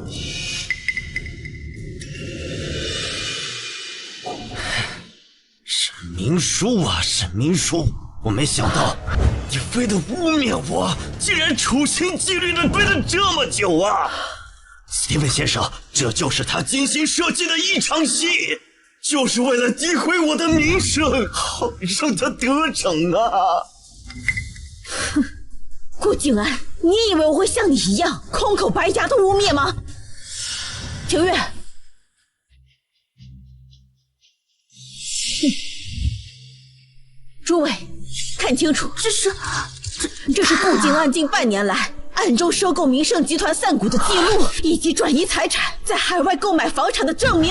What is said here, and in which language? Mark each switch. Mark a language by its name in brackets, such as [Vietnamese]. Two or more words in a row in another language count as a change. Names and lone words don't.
[Chinese] 沈明書啊，沈明書，我沒想到你非得污蔑我，竟然處心積慮的背了這麼久啊！史蒂文先生，這就是他精心設計的一場戲，就是為了詆毀我的名聲，好讓他得逞啊！哼，顧靜安，你以為我會像你一樣空口白牙的污蔑嗎？庭月，諸位，看清楚，這是顧靜安近半年來暗中收購明盛集團散股的記錄，以及轉移財產，在海外購買房產的證明。